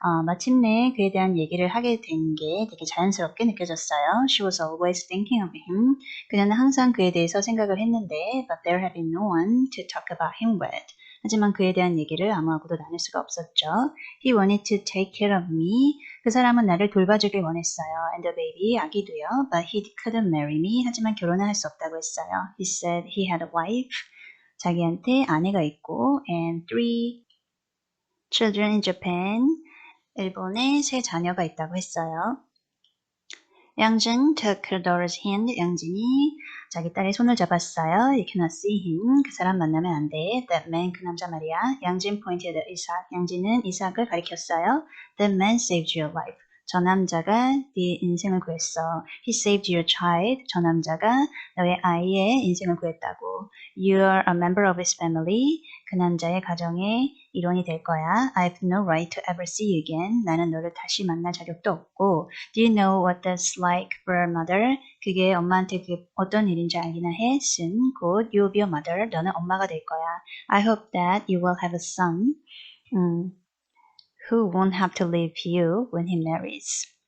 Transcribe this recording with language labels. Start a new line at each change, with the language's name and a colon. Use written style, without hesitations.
Korean: 마침내 그에 대한 얘기를 하게 된 게 되게 자연스럽게 느껴졌어요.
English: She was always thinking of him.
Korean: 그녀는 항상 그에 대해서 생각을 했는데,
English: but there had been no one to talk about him with.
Korean: 하지만 그에 대한 얘기를 아무하고도 나눌 수가 없었죠.
English: He wanted to take care of me.
Korean: 그 사람은 나를 돌봐주길 원했어요.
English: And the baby,
Korean: 아기도요.
English: But he couldn't marry me.
Korean: 하지만 결혼을 할 수 없다고 했어요.
English: He said he had a wife.
Korean: 자기한테 아내가 있고
English: and 3 children in Japan.
Korean: 일본에 3 자녀가 있다고 했어요.
English: 양진 took her daughter's hand.
Korean: 양진이 자기 딸의 손을 잡았어요.
English: You cannot see him.
Korean: 그 사람 만나면 안 돼.
English: That man,
Korean: 그 남자 말이야.
English: 양진 pointed at Isaac.
Korean: 양진은 이삭을 가리켰어요.
English: That man saved your life.
Korean: 저 남자가 네 인생을 구했어.
English: He saved your child.
Korean: 저 남자가 너의 아이의 인생을 구했다고.
English: You're a member of his family.
Korean: 그 남자의 가정의 일원이 될 거야.
English: I've no right to ever see you again.
Korean: 나는 너를 다시 만날 자격도 없고.
English: Do you know what that's like for a mother?
Korean: 그게 엄마한테 어떤 일인지 알기나 해.
English: Soon,
Korean: 곧
English: you'll be a mother.
Korean: 너는 엄마가 될 거야.
English: I hope that you will have a son. Who won't have to leave you when he marries.